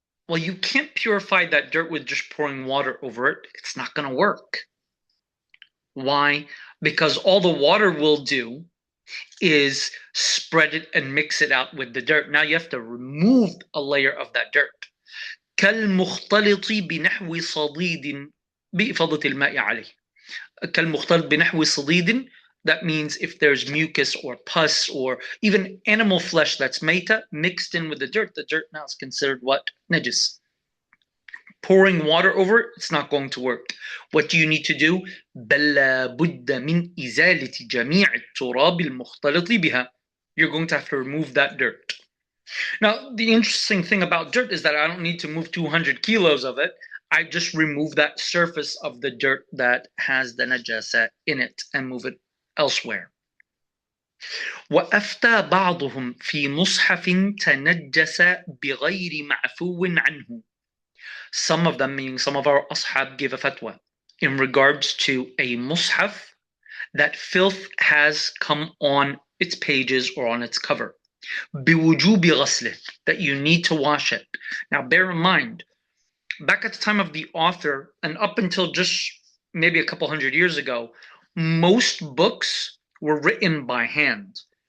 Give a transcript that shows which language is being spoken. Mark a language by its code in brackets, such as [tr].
[en] Well, you can't purify that dirt with just pouring water over it. It's not going to work. Why? Because all the water will do is spread it and mix it out with the dirt. Now you have to remove a layer of that dirt. [ar] كالمختلط بنحو صديد بإفاضة الماء عليه. كالمختلط بنحو صديد, [en] that means if there's mucus or pus or even animal flesh that's meta mixed in with the dirt now is considered what? Najis. Pouring water over it, it's not going to work. What do you need to do? [ar] بل بد من إزالة جميع التراب المختلط بها. [en] You're going to have to remove that dirt. Now, the interesting thing about dirt is that I don't need to move 200 kilos of it. I just remove that surface of the dirt that has the najasa in it and move it elsewhere. [ar] وأفتى بعضهم في مصحف تنجس بغير معفو عنه. [en] Some of them, meaning some of our ashab, give a fatwa in regards to a mushaf that filth has come on its pages or on its cover. [ar] بوجوب غسله, [en] that you need to wash it. Now bear in mind, back at the time of the author and up until just maybe a couple hundred years ago, most books were written by hand.